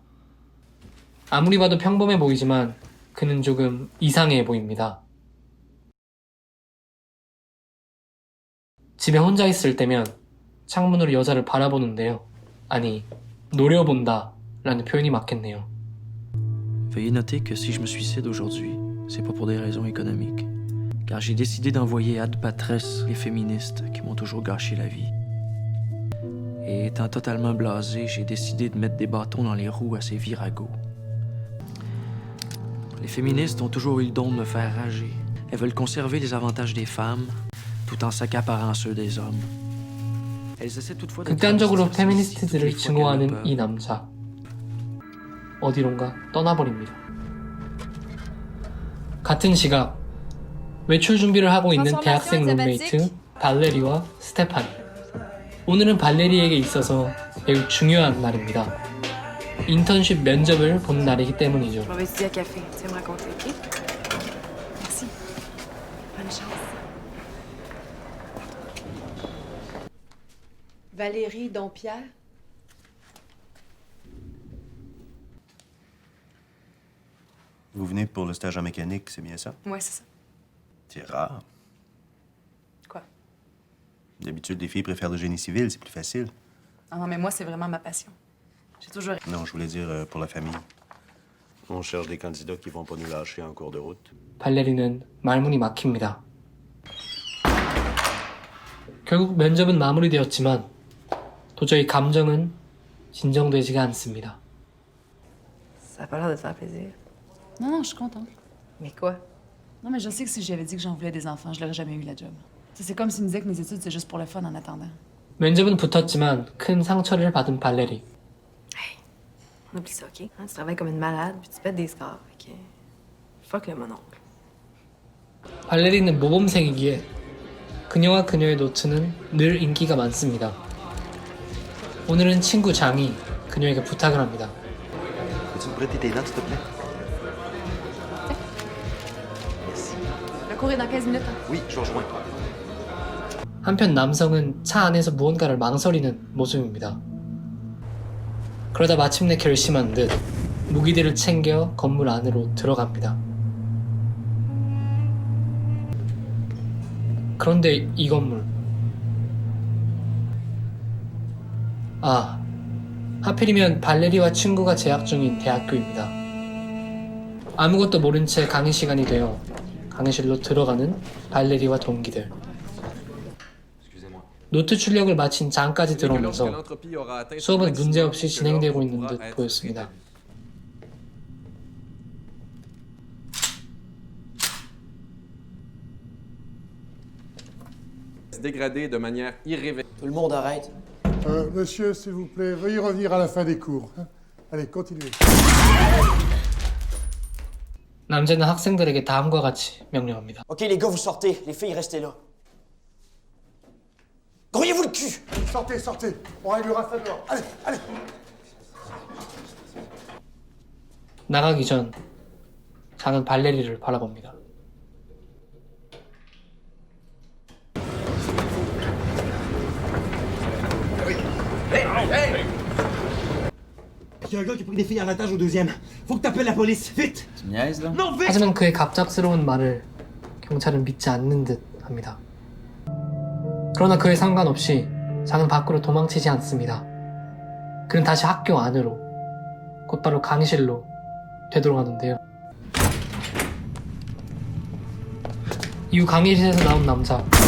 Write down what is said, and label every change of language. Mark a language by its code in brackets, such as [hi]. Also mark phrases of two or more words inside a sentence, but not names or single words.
[ko] 아무리 봐도 평범해 보이지만 그는 조금 이상해 보입니다. 집에 혼자 있을 때면 창문으로 여자를 바라보는데요. 아니, 노려본다 라는 표현이 맞겠네요. [fr] Veuillez noter que si je me suicide aujourd'hui, c'est pas pour des raisons économiques. Car j'ai décidé d'envoyer [la] ad patres [fr] les féministes qui m'ont toujours gâché la vie. Et étant totalement blasé, j'ai décidé de mettre des bâtons dans les roues à ces viragos. Les féministes ont toujours eu le don de me faire rager. Elles veulent conserver les avantages des femmes, tout en s'accaparant ceux des hommes. Elles essaient toutefois de [ko] 극단적으로 페미니스트들을 증오하는 이 남자. 어디론가 떠나버립니다. 같은 시각, 외출 준비를 하고 있는 대학생 룸메이트 발레리와 스테파니. 오늘은 발레리에게 있어서 매우 중요한 날입니다. 인턴십 면접을 본 날이기 때문이죠. [fr] Je m'en vais étudier à café. Tu vas me raconter, OK? Merci. Bonne chance. Valérie Dompierre? Vous venez pour le stage en mécanique, c'est bien ça? Ouais, c'est ça. C'est rare. Quoi? D'habitude, les filles préfèrent le génie civil, c'est plus facile. Ah non, mais moi, c'est vraiment ma passion. J'ai toujours... Non, je voulais dire pour la famille. On cherche des candidats qui vont pas nous lâcher en cours de route. [ko] 발레리는 말문이 막힙니다. 결국 면접은 마무리되었지만 도저히 감정은 진정되지가 않습니다. [fr] Ça a pas l'air de te faire plaisir. Non, non, je suis contente. Mais quoi? Non, mais je sais que si j'avais dit que j'en voulais des enfants, je l'aurais jamais eu la job. C'est comme s'il me disait que mes études, c'est juste pour le fun en attendant. [ko] 면접은 붙었지만 큰 상처를 받은 발레리. [fr] On oublie ça, OK? Hein, tu travailles comme une malade, puis tu pètes des scores. Fait que... Fuck le mononcle. [ko] 발레리는 모범생이기에 그녀와 그녀의 노트는 늘 인기가 많습니다. 오늘은 친구 장이 그녀에게 부탁을 합니다. [fr] Peux-tu me prêter tes notes, s'il te plaît? Merci. Le cours est dans 15 minutes. Hein? Oui, je vous rejoins. [ko] 한편 남성은 차 안에서 무언가를 망설이는 모습입니다. 그러다 마침내 결심한 듯 무기들을 챙겨 건물 안으로 들어갑니다. 그런데 이 건물, 하필이면 발레리와 친구가 재학 중인 대학교입니다. 아무것도 모른 채 강의 시간이 되어 강의실로 들어가는 발레리와 동기들. 노트 출력을 마친 장까지 들어오면서 수업은 문제없이 진행되고 있는 듯 보였습니다. [fr] Dégradé de manière irréversible. Tout le monde arrête. Monsieur, s'il vous plaît, veuillez revenir à la fin des cours. Allez, continuez. [ko] 남자는 학생들에게 다음과 같이 명령합니다. [fr] Ok, les gars, vous sortez. Les filles, restez là. Grouillez-vous le cul! Sortez, sortez. On réglera ça dehors. Allez, allez. [ko] 나가기 전 장은 발레리를 바라봅니다. [fr] Il y a un gars qui a pris des filles en otage au deuxième. Faut que t'appelles la police, vite! Tu me niaises, là? Non, vite! [ko] 하지만 그의 갑작스러운 말을 경찰은 믿지 않는 듯 합니다. 그러나 그에 상관없이 장은 밖으로 도망치지 않습니다. 그는 다시 학교 안으로, 곧바로 강의실로 되돌아가는데요. 이후 강의실에서 나온 남자.